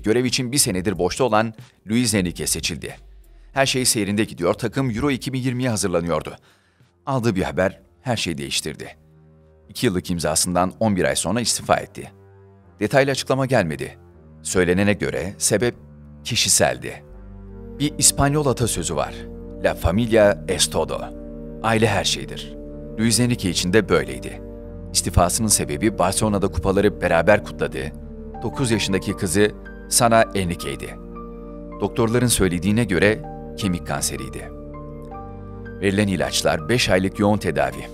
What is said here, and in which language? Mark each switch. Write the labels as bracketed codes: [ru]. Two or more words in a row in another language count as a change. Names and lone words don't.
[tr] Görev için bir senedir boşta olan Luis Enrique seçildi. Her şey seyrinde gidiyor, takım Euro 2020'ye hazırlanıyordu. Aldığı bir haber her şeyi değiştirdi. 2 yıllık imzasından 11 ay sonra istifa etti. Detaylı açıklama gelmedi. Söylenene göre sebep kişiseldi. Bir İspanyol atasözü var. [es] La familia es todo. [tr] Aile her şeydir. Luis Enrique için de böyleydi. İstifasının sebebi Barcelona'da kupaları beraber kutladığı 9 yaşındaki kızı Sana Enrique'ydi. Doktorların söylediğine göre kemik kanseriydi. Verilen ilaçlar 5 aylık yoğun tedavi.